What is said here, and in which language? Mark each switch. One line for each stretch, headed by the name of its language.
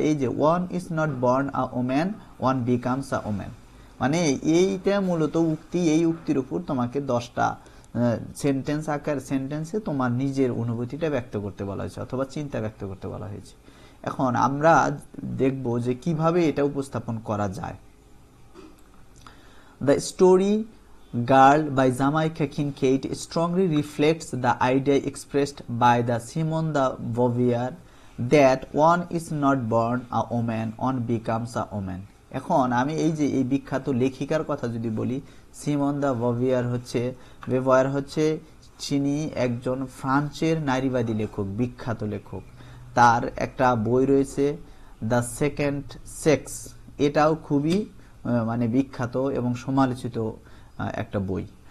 Bangla: এই যে
English: one is not born a woman,
Bangla: one becomes a woman, মানে এইটা মূলত উক্তি। এই উক্তির উপর তোমাকে 10টা সেন্টেন্স আকার সেন্টেন্সে তোমার নিজের অনুভূতিটা ব্যক্ত করতে বলা হয়েছে অথবা চিন্তা ব্যক্ত করতে বলা হয়েছে। এখন আমরা দেখব যে কিভাবে এটা উপস্থাপন করা যায়।
English: The story girl by Jamaica Kincaid strongly reflects the idea expressed by the Simone de Beauvoir that one is not born a woman, one becomes a woman.
Bangla: এখন আমি এই যে এই বিখ্যাত লেখিকার কথা যদি বলি, সিমন দা বেভয়ার হচ্ছে তিনি একজন ফ্রান্সের নারীবাদী লেখক, বিখ্যাত লেখক। তার একটা বই রয়েছে দ্য সেকেন্ড সেক্স, এটাও খুবই বিখ্যাত এবং সমালোচিত একটা বই।